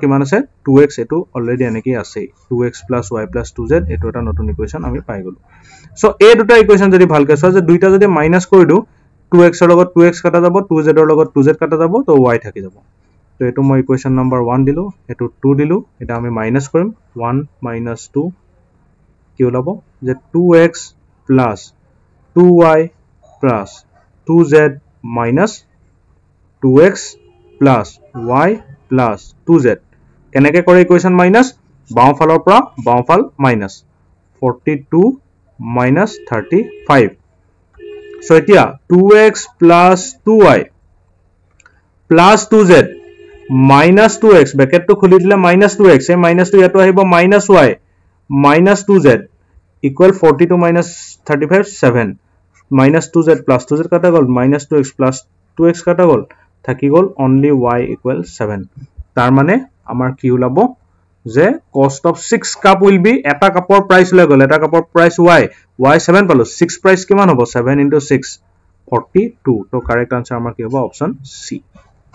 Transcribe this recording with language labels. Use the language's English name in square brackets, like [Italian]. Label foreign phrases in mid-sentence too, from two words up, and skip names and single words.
[Assamese] কিমান আছে 2x এটো অলৰেডি এনেকৈ আছে [English] 2x plus y plus 2z [Assamese] এটো এটা নতুন ইকুয়েশন আমি পাই গলো সো এই দুটা ইকুয়েশন যদি ভালকে চোৱা যে দুইটা যদি মাইনাস কৰি দিও 2x ৰ লগত 2x কাটা যাব 2z ৰ লগত 2z কাটা যাব তো y থাকি যাব তো এটো মই [English] equation number [Assamese] 1 দিলো এটো 2 দিলো এটা আমি মাইনাস কৰিম 1 minus 2 কি ওলাব যে [English] 2x plus 2y plus 2z [Assamese] minus 2x plus y plus 2z কেনেকে কৰে [English] equation minus [Assamese] বাও ফালৰ পৰা বাও ফাল মাইনাস 42 minus 35 [English] so এতিয়া 2x plus 2y plus 2z minus 2x bracket to [Assamese] খুলি দিলে [English] minus 2x [Assamese] এই minus 2 ইয়াতো আহিব [English] minus y minus 2z equal [Assamese] 42 minus 35 7 [English] minus 2z plus 2z [Assamese] কাটা গল [English] minus 2x plus 2x [Assamese] কাটা গল থাকি গল [English] only y equal 7 [Assamese] তাৰ মানে আমাৰ কি ওলাব যে [English] cost of 6 cup will be [Assamese] এটা কাপৰ প্রাইস লৈ গল এটা কাপৰ প্রাইস y 7 পালো 6 প্রাইস কিমান হ'ব 7 into 6 42 তো [English] correct answer [Assamese] আমাৰ কি হ'ব [English] option C